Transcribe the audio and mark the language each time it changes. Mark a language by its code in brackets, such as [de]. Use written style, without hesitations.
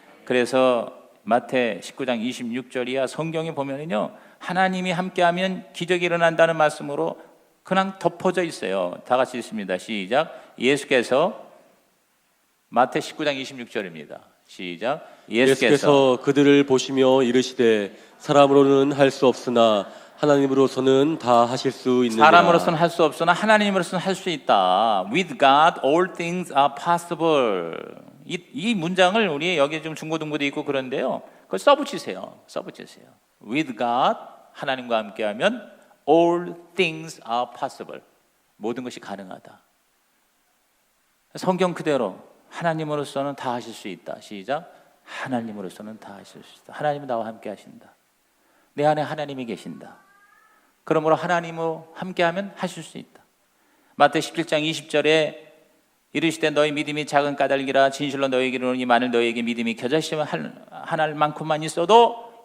[ko] 그래서 마태 19장 26절이야 성경에 보면은요, 하나님이 함께하면 기적이 일어난다는 말씀으로 그냥 덮어져 있어요. 다 같이 읽습니다. 시작. 예수께서, 마태 19장 26절입니다. 시작. 예수께서 그들을 보시며 이르시되 사람으로는 할 수 없으나 하나님으로서는 다 하실 수 있느니라. 사람으로서는 할 수 없으나 하나님으로서는 할 수 있다. [en] With God all things are possible. [ko] 이 문장을 우리 여기 좀 중고등부도 있고 그런데요, 그걸 써붙이세요. [en] With God, [ko] 하나님과 함께하면 [en] all things are possible. [ko] 모든 것이 가능하다. 성경 그대로 하나님으로서는 다 하실 수 있다. 시작. 하나님으로서는 다 하실 수 있다. 하나님은 나와 함께 하신다. 내 안에 하나님이 계신다. 그러므로 하나님으로 함께하면 하실 수 있다. 마태 17장 20절에 이르시되 너희 믿음이 작은 까닭이라 진실로 너희에게 이르노니 만일 너희에게 믿음이 겨자씨만 하나만큼만 있어도